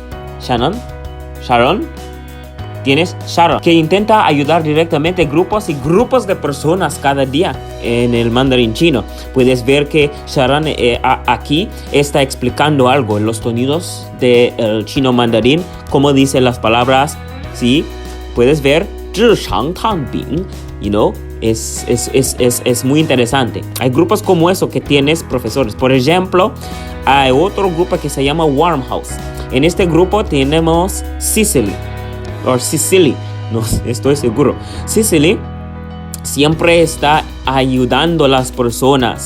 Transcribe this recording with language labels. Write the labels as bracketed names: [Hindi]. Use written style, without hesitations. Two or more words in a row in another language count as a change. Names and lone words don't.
[Spanish] Tienes Sharon, que intenta ayudar directamente grupos y grupos de personas cada día en el mandarín chino. Puedes ver que Sharon aquí está explicando algo en los sonidos del chino mandarín, como dicen las palabras. Sí, puedes ver [Chinese] 智商探饼. [Spanish] Es muy interesante. Hay grupos como eso que tienes profesores. Por ejemplo, hay otro grupo que se llama Warm House. En este grupo tenemos Cicely, no estoy seguro. Cicely siempre está ayudando a las personas.